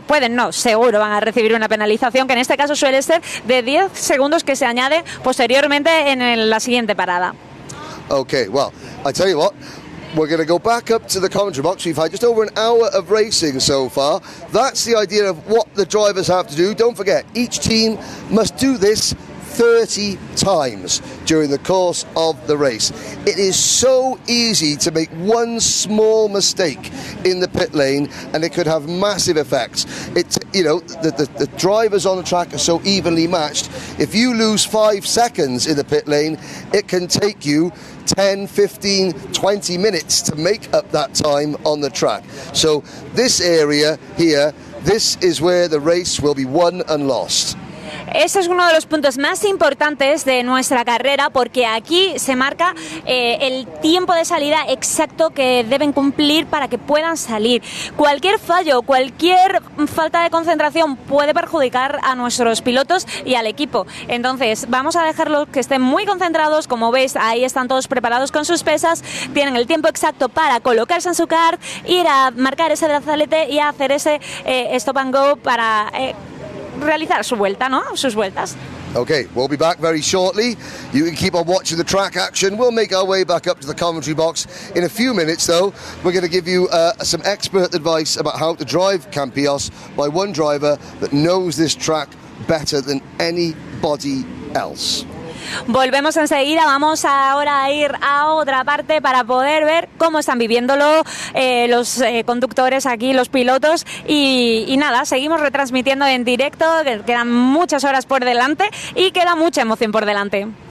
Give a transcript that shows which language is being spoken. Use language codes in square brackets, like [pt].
[es] Pueden no, seguro van a recibir una penalización, que en este caso suele ser de 10 segundos que se añade posteriormente en la siguiente parada. [en] Okay, well, I tell you what, we're going to go back up to the commentary box. We've had just over an hour of racing so far. That's the idea of what the drivers have to do. Don't forget, each team must do this 30 times during the course of the race. It is so easy to make one small mistake in the pit lane and it could have massive effects. The drivers on the track are so evenly matched. If you lose 5 seconds in the pit lane, it can take you 10, 15, 20 minutes to make up that time on the track. So this area here, this is where the race will be won and lost. [es] Este es uno de los puntos más importantes de nuestra carrera, porque aquí se marca el tiempo de salida exacto que deben cumplir para que puedan salir. Cualquier fallo, cualquier falta de concentración puede perjudicar a nuestros pilotos y al equipo. Entonces vamos a dejarlos que estén muy concentrados. Como veis, ahí están todos preparados con sus pesas, tienen el tiempo exacto para colocarse en su kart, ir a marcar ese brazalete y hacer ese stop and go para realizar su vuelta, ¿no? Sus vueltas. [en] Okay, we'll be back very shortly. You can keep on watching the track action. We'll make our way back up to the commentary box in a few minutes, though. We're going to give you some expert advice about how to drive Campillos by one driver that knows this track better than anybody else. [es] Volvemos enseguida, vamos ahora a ir a otra parte para poder ver cómo están viviéndolo los conductores aquí, los pilotos, y nada, seguimos retransmitiendo en directo, que quedan muchas horas por delante y queda mucha emoción por delante.